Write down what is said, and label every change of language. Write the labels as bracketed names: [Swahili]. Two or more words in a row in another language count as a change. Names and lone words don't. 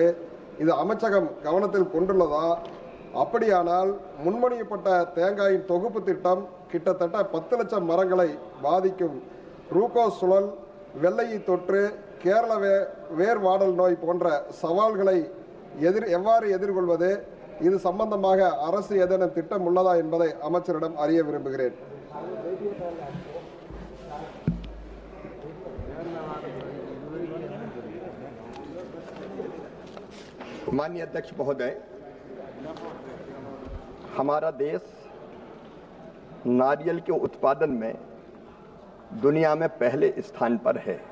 [Tamil] இது அமைச்சகம் கவனத்தில் கொண்டுள்ளதா? அப்படியானால் முன்மொழியப்பட்ட தேங்காயின் தொகுப்பு திட்டம் கிட்டத்தட்ட 10 லட்சம் மரங்களை பாதிக்கும். ரூகோ சுழல், வெள்ளையை தொற்று, கேரள வேர் வாடல் நோய் போன்ற சவால்களை எவ்வாறு எதிர்கொள்வது? இது சம்பந்தமாக அரசு ஏதேனும் திட்டம் உள்ளதா என்பதை அமைச்சரிடம் அறிய விரும்புகிறேன். [Hindi] माननीय अध्यक्ष महोदय, हमारा देश नारियल के उत्पादन में दुनिया में पहले स्थान पर है